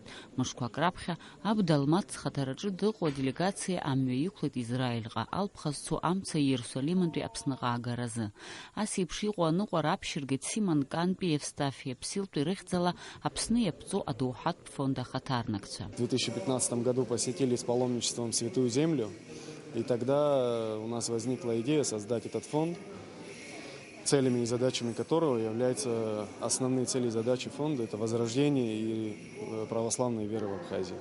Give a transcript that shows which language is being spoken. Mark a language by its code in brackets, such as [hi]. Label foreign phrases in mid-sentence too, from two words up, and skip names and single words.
[ab] Мышқәак раԥхьа Абда Алмаҭ зхаҭараҿы дыҟоу аделегациа амҩа иқәлеит Израильҟа, алԥха зцу амца Иерусалимынтәи Аԥсныҟа аагаразы. Ас еиԥш иҟоу аныҟәара аԥшьыргеит Симон Кантби Евстафиа Ԥсилтәи рыхьӡала Аԥсны иаԥҵоу адоуҳатә фонд ахаҭарнакцәа. [ru] В 2015 году посетили с паломничеством Святую Землю, и тогда у нас возникла идея создать этот фонд, целями и задачами которого являются основные цели и задачи фонда – это возрождение и православной веры в Абхазии.